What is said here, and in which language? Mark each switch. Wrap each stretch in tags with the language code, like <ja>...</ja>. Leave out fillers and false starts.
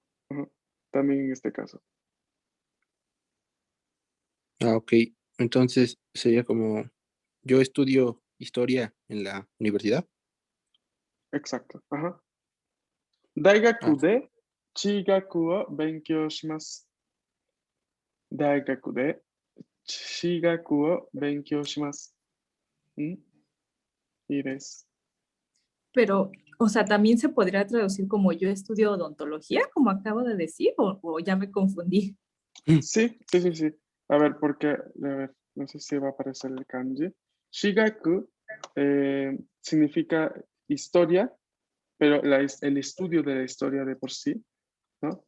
<es>Ajá, también en este caso. Ah, ok. Entonces sería como, yo estudio historia en la universidad. Exacto. Ajá. Ah,</es> <ja>大学で地学を勉強します。大学で地学を勉強します。</ja> <es>¿Mm? Y des. Pero, o sea, también se podría traducir como yo estudio odontología, como acabo de decir, o ya me confundí. Sí, sí, sí, sí. A ver, porque, a ver, no sé si va a aparecer el kanji. Shigaku significa historia, pero el estudio de la historia de por sí, ¿no?</es>